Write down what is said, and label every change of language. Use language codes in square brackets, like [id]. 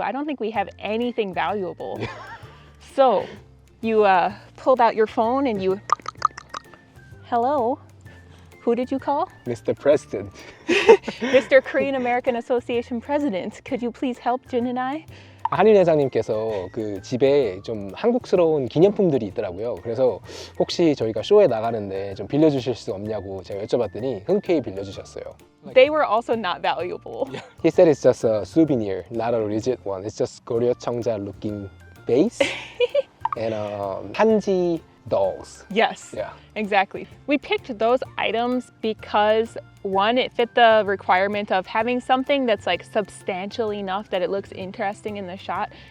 [en] I don't think we have anything valuable. So you pulled out your phone and you, hello, who did you call? Mr. President. Mr. Korean American Association President, could you please help Jin and I? [ko] 한인 회장님께서 그 집에 좀 한국스러운 기념품들이 있더라고요. 그래서 혹시 저희가 쇼에 나가는데 좀 빌려주실 수 없냐고 제가 여쭤봤더니 흔쾌히 빌려주셨어요. [en] They were also not valuable. He said it's just a souvenir, not a legit one. It's just 고려청자 looking base and 한지 dolls. Yes, Yeah. exactly. We picked those items because one, it fit the requirement of having something that's like substantial enough that it looks interesting in the shot.